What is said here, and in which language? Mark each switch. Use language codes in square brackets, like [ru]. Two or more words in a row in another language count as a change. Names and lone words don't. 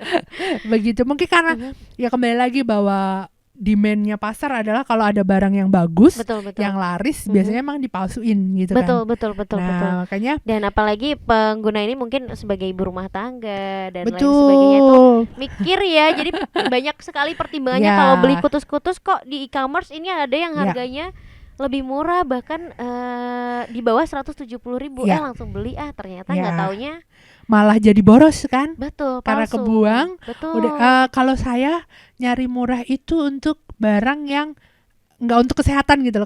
[id] Mungkin karena ya kembali lagi bahwa demand-nya pasar adalah kalau ada barang yang bagus, Betul, betul. yang laris, biasanya emang dipalsuin gitu kan. Betul. Nah, makanya Dan apalagi pengguna ini mungkin sebagai ibu rumah tangga dan lain betul. sebagainya itu mikir ya. Jadi banyak sekali pertimbangannya Ya. kalau beli kutus-kutus kok di e-commerce ini ada yang Ya. harganya lebih murah, bahkan di bawah 170.000. Ya. Langsung beli ternyata Ya. nggak taunya Malah jadi boros kan? betul Karena palsu. kebuang. Betul. Kalau saya nyari murah itu untuk barang yang nggak untuk kesehatan gitu loh.